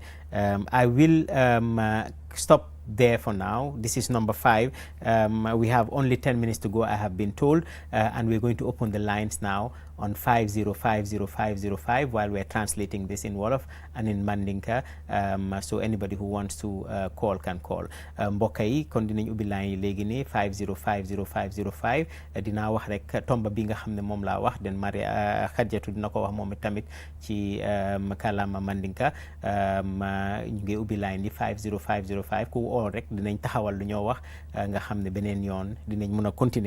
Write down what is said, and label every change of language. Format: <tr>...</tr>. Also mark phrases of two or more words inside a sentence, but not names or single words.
<en>I will stop there for now. This is number 5. We have only 10 minutes to go, I have been told, and we're going to open the lines now on 5050505 while we're translating this in Wolof and in Mandinka, so anybody who wants to call can call.</en> <wo>Mbokk yi kon dinañ ubbi line yi léegi nii 5050505 dinaa wax rek tomba bi nga xam ne moom laa wax, den Maria Khadijatu dina ko wax moom tamit ci kàllaama Mandinka. ñu ngi ubbi line yi 50505 ku oo rek dinañ taxawal lu ñoo wax nga xam ne beneen yoon dinañ mën a continuer.</wo>